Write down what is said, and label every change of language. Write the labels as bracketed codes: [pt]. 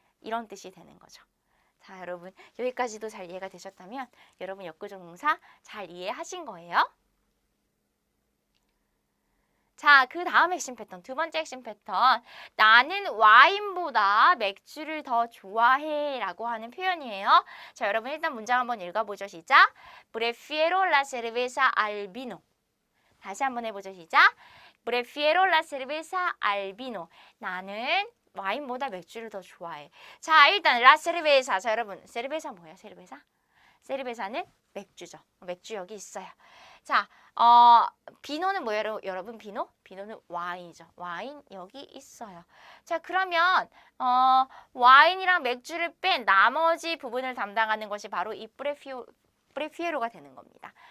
[ko] 이런 뜻이 되는 거죠. 자, 여러분 여기까지도 잘 이해가 되셨다면 여러분 역구조 동사 잘 이해하신 거예요? 자, 그 다음 핵심 패턴, 두 번째 핵심 패턴. 나는 와인보다 맥주를 더 좋아해 라고 하는 표현이에요. 자, 여러분 일단 문장 한번 읽어보죠. 시작. [es] Prefiero la cerveza al vino. [ko] 다시 한번 해보죠. 시작. [es] Prefiero la cerveza al vino. [ko] 나는 와인보다 맥주를 더 좋아해. 자, 일단 [es] la cerveza. [ko] 자, 여러분 cerveza 뭐예요? cerveza? cerveza는 맥주죠. 맥주 여기 있어요. 자, 비노는 뭐예요, 여러분? 비노는 와인이죠. 와인 여기 있어요. 자, 그러면 와인이랑 맥주를 뺀 나머지 부분을 담당하는 것이 바로 이 프레피에로가 되는 겁니다.